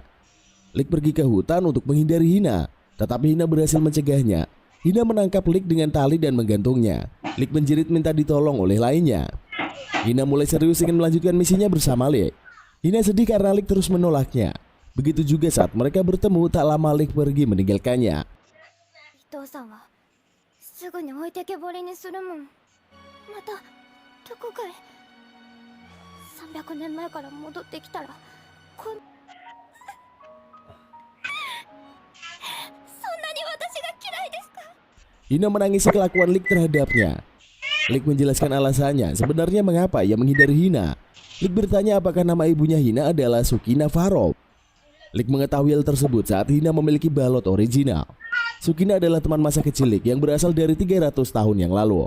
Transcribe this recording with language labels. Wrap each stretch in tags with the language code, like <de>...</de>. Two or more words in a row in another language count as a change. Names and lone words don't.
<id>Lik pergi ke hutan untuk menghindari Hina, tetapi Hina berhasil mencegahnya. Hina menangkap Lik dengan tali dan menggantungnya. Lik menjerit minta ditolong oleh lainnya. Hina mulai serius ingin melanjutkan misinya bersama Lik. Hina sedih karena Lik terus menolaknya. Begitu juga saat mereka bertemu, tak lama Lik pergi meninggalkannya.</id> <ja>伊藤さんはすぐに置いてけぼりにするもん。またどこかへ300年前から戻ってきたらこんそんなに私が嫌いですか？</ja> <id>Hina menangisi kelakuan Lik terhadapnya. Lik menjelaskan alasannya sebenarnya mengapa ia menghindari Hina. Lik bertanya apakah nama ibunya Hina adalah Sukina Farov. Lik mengetahui hal tersebut saat Hina memiliki balot original. Sukina adalah teman masa kecil Lik yang berasal dari 300 tahun yang lalu.</id>